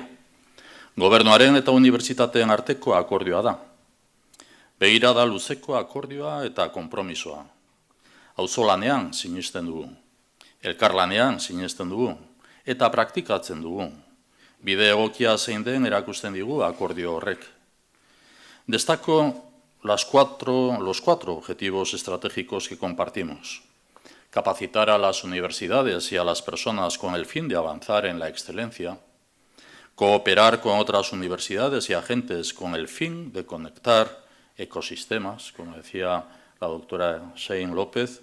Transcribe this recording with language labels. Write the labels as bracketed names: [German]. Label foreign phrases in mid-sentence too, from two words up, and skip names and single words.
[Basque] Gobernuaren eta unibertsitateen arteko akordioa da. Begirada luzeko akordioa eta konpromisoa. Auzolanean sinesten dugu, elkarlanean sinesten dugu, eta praktikatzen dugu. Bide egokia zein den erakusten digu akordio horrek. [Spanish] Destaco los cuatro objetivos estratégicos que compartimos. Capacitar a las universidades y a las personas con el fin de avanzar en la excelencia. Cooperar con otras universidades y agentes con el fin de conectar ecosistemas, como decía la doctora Shein López.